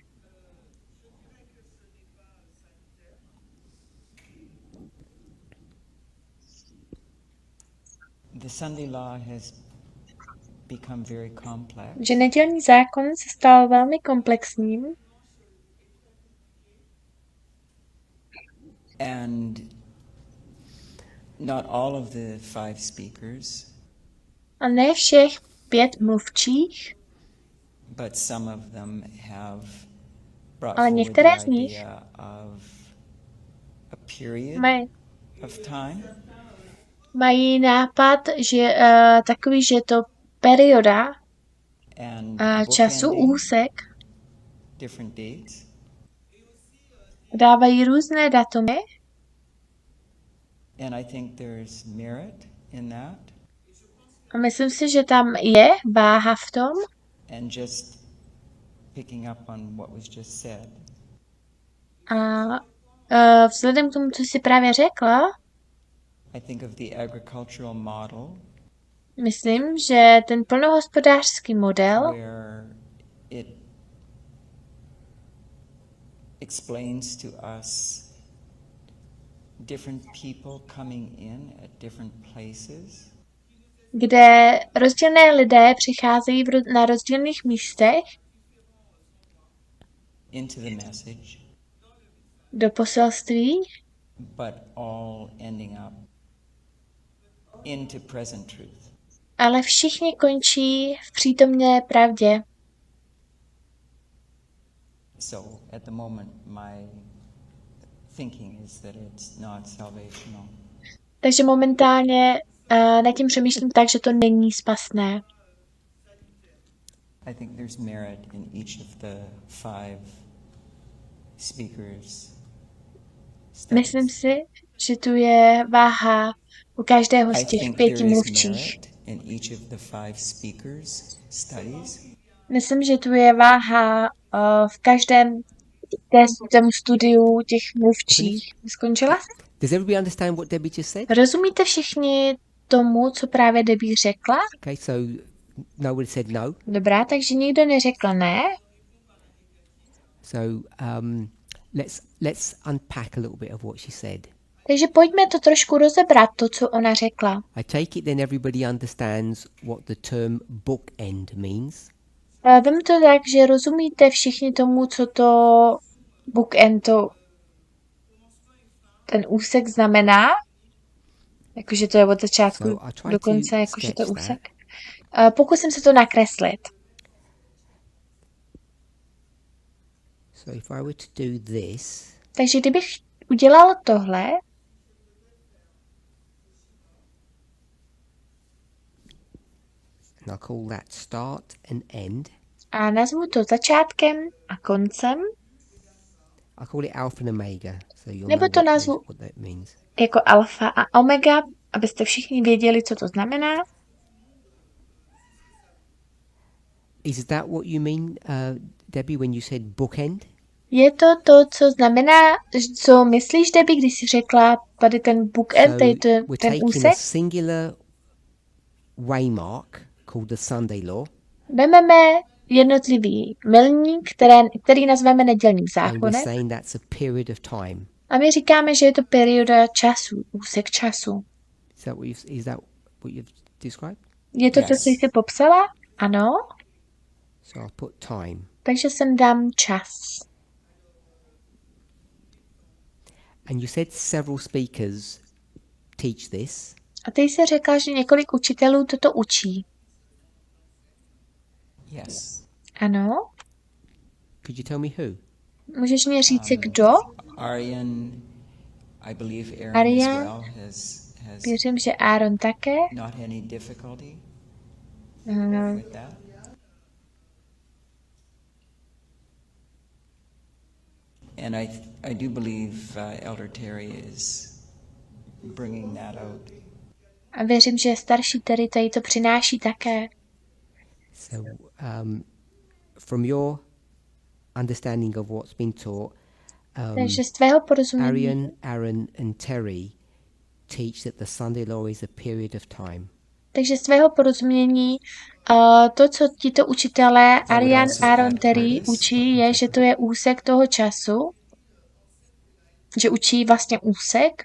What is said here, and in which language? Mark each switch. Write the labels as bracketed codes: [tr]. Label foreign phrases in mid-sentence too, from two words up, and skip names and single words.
[en] the Sunday law has become very complex. [cs] že nedělní zákon se stal velmi komplexním [en] And not all of the 5 speakers, [cs] A ne všech 5 mluvčích, [en] but some of them have brought [cs] ale [en] forward [cs] některé [en] the [cs] z nich [en] idea of a period [cs] mají [en] of time. [cs] mají nápad, že takový, že to perioda [en] And [cs] času, [en] bookending [cs] úsek, [en] different dates. [cs] dávají různé datumy [en] And I think there's merit in that. [cs] a myslím si, že tam je váha v tom. [en] And just picking up on what was just said, [cs] A vzhledem k tomu, co jsi právě řekla, [en] I think of the agricultural model [cs] myslím, že ten plnohospodářský model, [en] where it explains to us different people coming in at different places [cs] kde rozdílné lidé přicházejí na rozdílných místech [en] into the message, [cs] do poselství, [en] but all ending up into present truth. [cs] ale všichni končí v přítomné pravdě. [en] So at the moment, my thinking is that it's not salvational. [cs] Takže momentálně nad tím přemýšlím tak, že to není spasné. [en] I think there's merit in each of the 5 speakers. [cs] Myslím si, že tu je váha u každého z [en] I [cs] těch [en] think 5 there is [cs] mluvčích. [en] merit in each of the 5 speakers' studies. [cs] Myslím, že tu je váha v každém tom studiu těch mluvčích. Skončila? [en] Does everybody understand what Debbie just said? [cs] Rozumíte všichni tomu, co právě Debbie řekla? [en] Okay, so nobody said no. [cs] Dobrá, takže nikdo neřekl ne. [en] So let's unpack a little bit of what she said. [cs] Takže pojďme to trošku rozebrat, to, co ona řekla. [en] I take it then everybody understands what the term bookend means. [cs] Vem to tak, že rozumíte všichni tomu, co to bookend, ten úsek znamená. Jakože to je od začátku do konce, jakože to je úsek. Pokusím se to nakreslit. [en] So if I were to do this, [cs] Takže kdybych udělal tohle, [en] and I'll call that start and end, [cs] a nazvu to začátkem a koncem, [en] I'll call it alpha and omega, so you'll [cs] nebo to [en] know [cs] nazvu [en] what that means. [cs] jako alfa a omega, abyste všichni věděli, co to znamená. [en] Is that what you mean, Debbie, when you said bookend? [cs] Je to to, co znamená, co myslíš, Debbie, když jsi řekla tady ten bookend, tady [en] we're [cs] ten [en] taking a [cs] úsek? [en] singular waymark called the Sunday law, [cs] Vememe jednotlivý milník, který nazveme nedělním [en] and we're [cs] zákonem, [en] saying that's a period of time. [cs] a my říkáme, že je to perioda času, úsek času. [en] Is that what you've described? [cs] Je to to, co jsi popsala? Ano. [en] So I'll put time. [cs] Takže sem dám čas. [en] And you said several speakers teach this. [cs] A ty jsi řekla, že několik učitelů toto učí. [en] Yes. [cs] Ano. [en] Could you tell me who? [cs] Můžeš mi říct, kdo? [en] Arian, I believe Aaron [cs] Arian. [en] as well has [cs] Věřím, že Aaron také. [en] not any difficulty Mm, with that. And I do believe Elder Terry is bringing that out. [cs] A věřím, že starší Terry tady to přináší také. [en] So, from your understanding of what's been taught, [cs] Takže z tvého porozumění, [en] Arian, Aaron, and Terry teach that the Sunday law is a period of time. [cs] takže z tvého porozumění to, co tito učitelé Arian, Aaron, Terry učí, je, že to je úsek toho času, že učí vlastně úsek,